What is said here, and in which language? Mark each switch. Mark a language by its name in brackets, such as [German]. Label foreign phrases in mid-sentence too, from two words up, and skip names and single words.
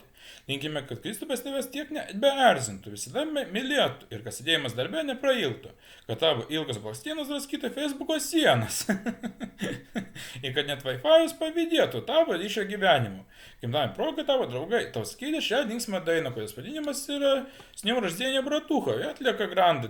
[Lithuanian] Linkime, kad Kristupas tavęs tiek nebeerzintų, visada mylėtų ir kad sėdėjimas darbė neprailtų, kad tavo ilgas blakstienas draskytų Facebooko sienas ir kad net Wi-Fi'us pavydėtų tavo ryšio gyvenimu. Gimtadienio proga tavo draugai tau skyrė šią linksmą dainą, kurios vadinimas yra [Russian] «С днем рождения, братуха!» [Lithuanian] и atlieka Grande.